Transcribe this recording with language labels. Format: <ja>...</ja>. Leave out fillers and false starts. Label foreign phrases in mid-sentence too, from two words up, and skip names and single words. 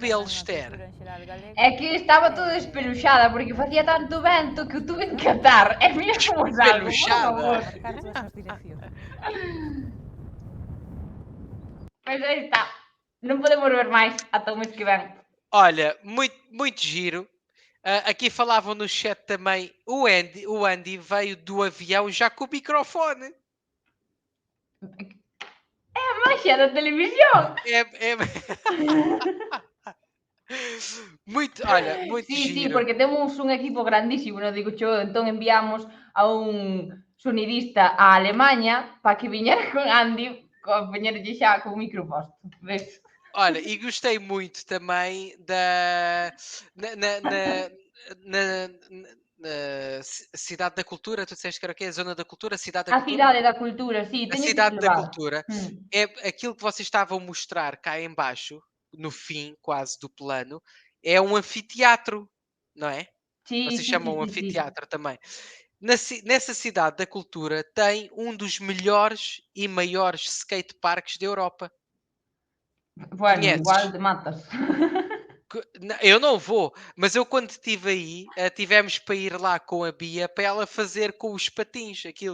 <gl>cabelo, tamén a Esther. cultura en xeral galega. É que estaba toda espeluxada porque facía tanto vento que o tuve que atar. E mira como salgo, por Espeluxada. favor. Marcar todas as direccións. Pois aí está. Non podemos ver máis ata o mês que ven.</gl> <pt>Olha, muito giro. Aqui falavam no chat também. O Andy veio do avião já com o microfone.</pt> <gl>É a magia da televisión.</gl> <pt>É... Olha, muito</pt> <gl>Sí,</gl> <pt>giro.</pt> <gl>porque temos un equipo grandísimo, non digo yo, entón enviamos a un sonidista a Alemanha para que viñera con Andy, con poñerlle xa con o micro posto, ves?</gl> <pt>Olha, e gostei muito também da na Cidade da Cultura. Tu disseste que era o quê? A Zona da Cultura? Cidade da</pt> <gl>A</gl> <pt>Cultura?</pt> <gl>cidade da cultura, sí,</gl> <pt>A</pt> <gl>teño que</gl> <pt>Cidade da</pt> <gl>levar.</gl> <pt>Cultura é aquilo que vocês estavam a mostrar cá em baixo, no fim quase do plano, é um anfiteatro, não é?</pt> <gl>Sí,</gl> <pt>Vocês</pt> <gl>sí,</gl> <pt>chamam</pt> <gl>sí, sí,</gl> <pt>anfiteatro também. Nessa Cidade da Cultura tem um dos melhores e maiores skateparks da Europa.</pt> <gl>Bueno,</gl> <pt>Conheces?</pt> <gl>igual te matas.</gl> <pt>Eu não vou, mas eu quando estive aí, tivemos para ir lá com a Bia para ela fazer com os patins aquilo.</pt>